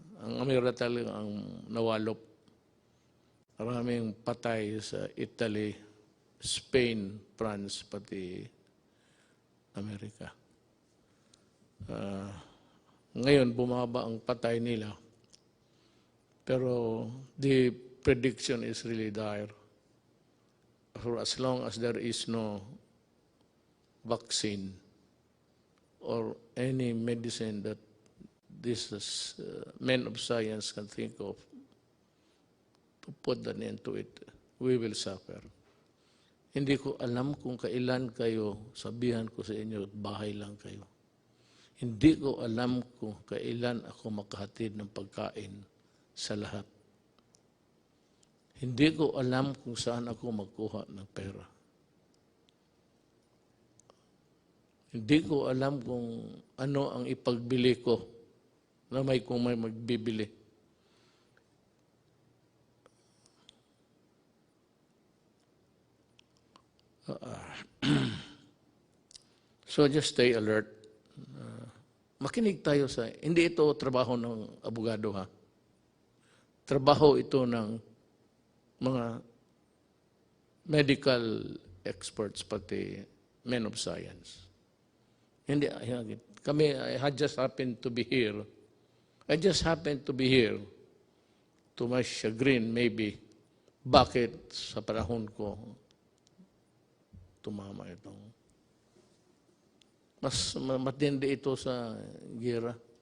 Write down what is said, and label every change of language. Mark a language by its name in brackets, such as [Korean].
[Filipino] Ang Amerika talaga ang nawalop. Maraming patay sa Italy, Spain, France, pati Amerika. Ngayon, bumaba ang patay nila. Pero [English] the prediction is really dire. For as long as there is no vaccine or any medicine that these men of science can think of to put an end to it, we will suffer. [Filipino] Hindi ko alam kung kailan kayo, sabihan ko sa inyo, bahay lang kayo. Hindi ko alam kung kailan ako makahatid ng pagkain sa lahat. Hindi ko alam kung saan ako magkuha ng pera. Hindi ko alam kung ano ang ipagbili ko na kung may magbibili. [English] So just stay alert. [Filipino] Makinig tayo sa, hindi ito trabaho ng abogado ha. Trabaho ito ng mga [English] medical experts [Filipino] pati [English] men of science. [Filipino] Hindi, kami, [English] I just happened to be here. I just happened to be here to my chagrin, maybe. [Filipino] Bakit sa panahon ko tumama itong mas matindi ito sa gira.